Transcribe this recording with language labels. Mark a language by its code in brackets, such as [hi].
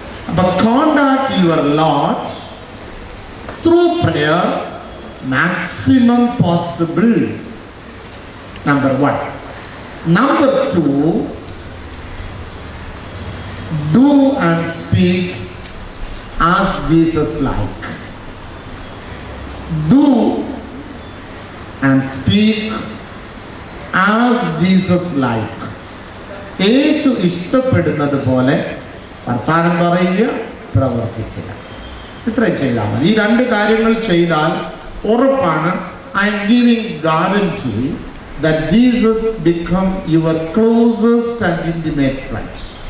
[en] അപ്പൊ contact your lord through prayer maximum possible. Number 1. Number 2, do and speak as Jesus like. Do and speak as Jesus like. [ml] യേശു ഇഷ്ടപ്പെടുന്നത് പോലെ വർത്താനം പറയുക, പ്രവർത്തിക്കുക. ഇത്രയും ചെയ്താൽ മതി. ഈ 2 കാര്യങ്ങൾ ചെയ്താൽ ഉറപ്പാണ്, [en] I'm giving guarantee that Jesus become your closest and intimate friends.